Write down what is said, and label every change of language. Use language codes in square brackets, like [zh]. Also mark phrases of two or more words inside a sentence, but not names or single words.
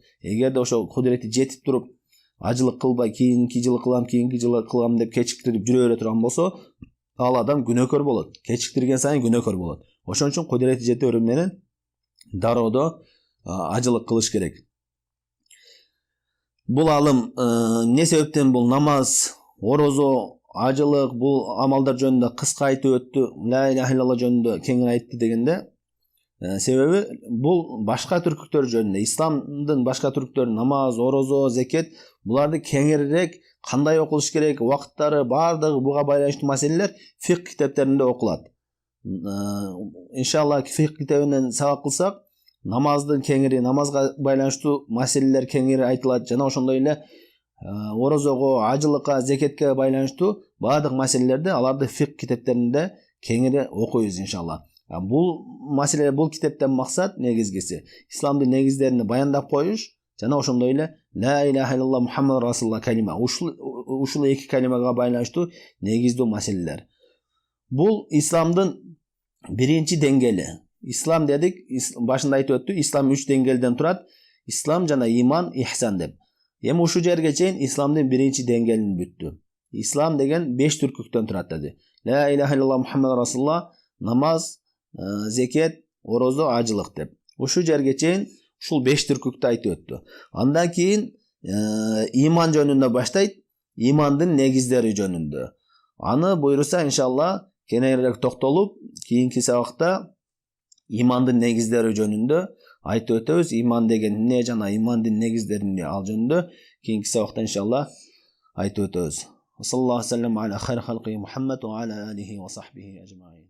[ky] Эгерде ошо кудурети жетип туруп ажылык кылбай кийинки жылы кылам деп кечиктирип жүрө бере турган болсо, ал адам күнөөкөр болот. Кечиктирген сайын күнөөкөр болот. Ошон үчүн кудурети жетери менен дароодо ажылык кылыш керек. Бул алым эмне себептен бул намаз, орозо, ажылык бул амалдар жөнүндө кыска айтып өттү, [ar] لا إله إلا الله [ky] жөнүндө кеңири айтты дегенде, себеби бул башка түркүктөр жөнүндө, исламдын башка түркүктөрү намаз, орозо, зекет буларды кеңирирээк кандай окулуш керек, убакыттары баардыгы буга байланыштуу маселелер фикх китептеринде окулат. Иншалла фикх китебинен сабак кылсак, намаздын кеңири, намазга байланыштуу маселелер кеңири айтылат жана ошондой эле орозого, ажылыкка, зекетке байланыштуу баардык маселелерди аларды фикх китептеринде кеңири окуйбуз иншалла. Бул маселе, бул китептен максат негизгиси исламдын негиздерин баяндап коюш жана ошондой эле [ar] لا إله إلا الله محمد رسول الله [ky] калима. Ушул эки калимага байланыштуу негиздүү маселелер. Бул исламдын биринчи деңгээли. Ислам дедик, башында айтып өттү, ислам 3 деңгээлден турат. Ислам жана иман, ихсан деп. Эми ушул жерге чейин исламдын биринчи деңгээлин бүттү. Ислам деген 5 түркүктөн турат деди. [ar] لا إله إلا الله محمد رسول الله, [ky] намаз, зекет, орозо, ажылык деп. Ушул жерге чейин ушул 5 түркүктү айтып өттү. Андан кийин иман жөнүндө баштайт, имандын негиздери жөнүндө. Аны буйруса иншалла кененирээк токтолуп, кийинки сабакта имандын негиздери жөнүндө айтып өтөбүз. Иман деген эмне жана имандын негиздерин ал жөнүндө кийинки сабакта иншалла айтып өтөбүз. [ar] صلى الله عليه وسلم على خير خلقه محمد وعلى آله وصحبه أجمعين.